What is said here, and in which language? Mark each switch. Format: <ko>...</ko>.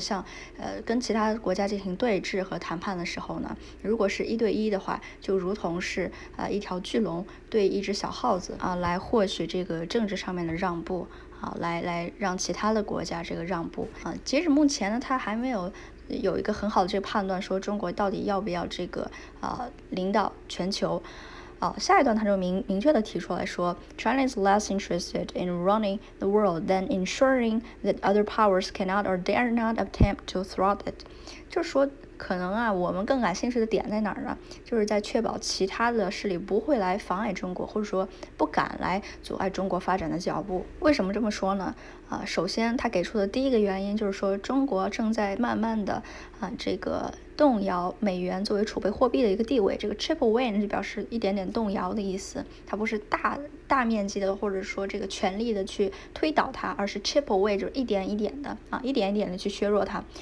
<zh>像跟其他国家进行对峙和谈判的时候呢，如果是1对1的话，就如同是一条巨龙对一只小耗子来获取这个政治上面的让步来让其他的国家这个让步截止目前呢，他还没有一个很好的这个判断，说中国到底要不要这个领导全球。下一段他就明确的提出来说</zh> <en>China is less interested in running the world than ensuring that other powers cannot or dare not attempt to thwart it。</en> <zh>就是说可能我们更感兴趣的点在哪儿呢？就是在确保其他的势力不会来妨碍中国，或者说不敢来阻碍中国发展的脚步。为什么这么说呢？首先他给出的第一个原因就是说，中国正在慢慢的这个动摇美元作为储备货币的一个地位。这个 chip away 就表示一点点动摇的意思，它不是大面积的或者说这个全力的去推倒它，而是 chip away 就是一点一点的一点一点的去削弱它。</zh>